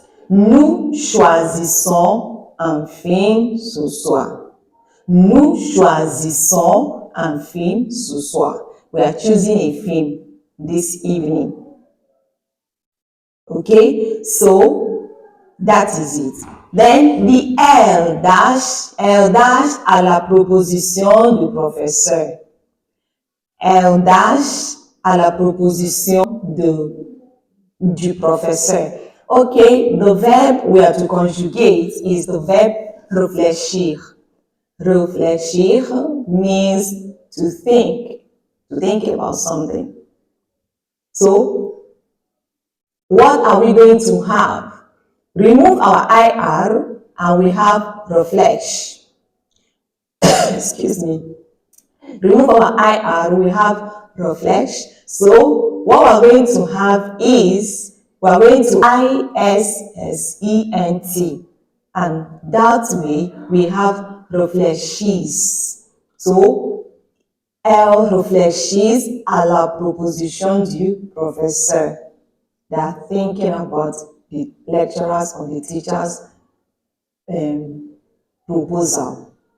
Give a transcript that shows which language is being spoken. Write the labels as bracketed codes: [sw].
[fr] Nous choisissons un film ce soir. Nous choisissons un film ce soir. [en] We are choosing a film this evening. Okay, so that is it. Then the L dash [fr] à la proposition du professeur. L dash à la proposition du professeur. [en] Okay, the verb we are to conjugate is the verb réfléchir. Réfléchir means to think about something. So, what are we going to have? Remove our IR and we have reflex. Excuse me. Remove our IR, we have reflex. So what we're going to have is, we're going to ISSENT. And that way we have reflexes. [fr] So, elle réfléchit à la proposition du professeur. [en] They are thinking about the lecturers or the teachers' proposal.